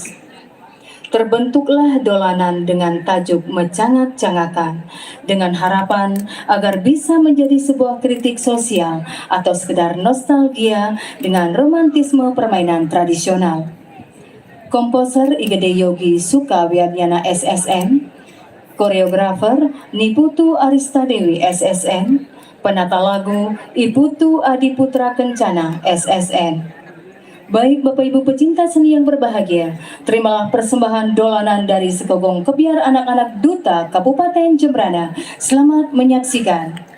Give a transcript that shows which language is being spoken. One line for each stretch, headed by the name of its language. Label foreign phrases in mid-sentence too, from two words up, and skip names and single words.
Indonesian: Terbentuklah dolanan dengan tajuk Mecangak-cangakan dengan harapan agar bisa menjadi sebuah kritik sosial atau sekedar nostalgia dengan romantisme permainan tradisional. Komposer Igede Yogi Sukawiadyana SSN, koreografer Niputu Aristadewi SSN, penata lagu Iputu Adiputra Kencana SSN. Baik Bapak Ibu pecinta seni yang berbahagia, terimalah persembahan dolanan dari Sekegong Kebiar Anak-anak Duta Kabupaten Jembrana. Selamat menyaksikan.